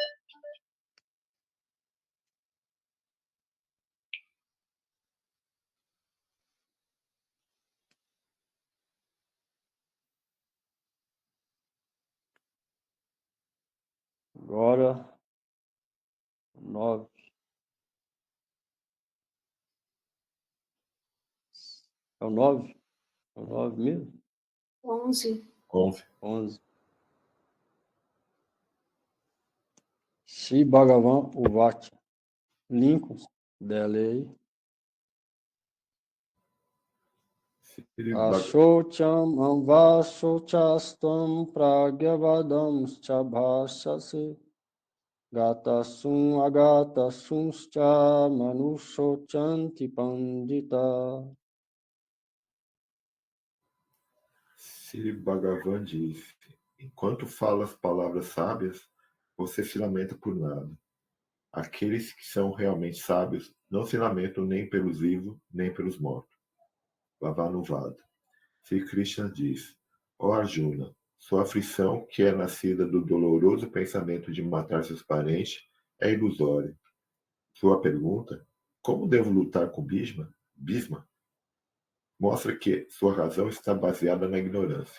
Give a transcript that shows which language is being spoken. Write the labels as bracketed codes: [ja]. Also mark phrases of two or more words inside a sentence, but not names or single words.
[pt] Agora, 9. É o 9? É o 9 mesmo? 11. 11. [sa] श्री भगवान् उवाच. [pt] Lincoln, delei. [sa] अशोच्यानन्वशोचस्त्वं प्रज्ञावादांश्च भाषसे गतासूनगतासूंश्च नानुशोचन्ति पण्डिताः. [pt] Sri Bhagavan diz: enquanto fala as palavras sábias, você se lamenta por nada. Aqueles que são realmente sábios não se lamentam nem pelos vivos, nem pelos mortos. Vavanuvada. Sri Krishna diz: ó Arjuna, sua aflição, que é nascida do doloroso pensamento de matar seus parentes, é ilusória. Sua pergunta, como devo lutar com Bhisma, mostra que sua razão está baseada na ignorância.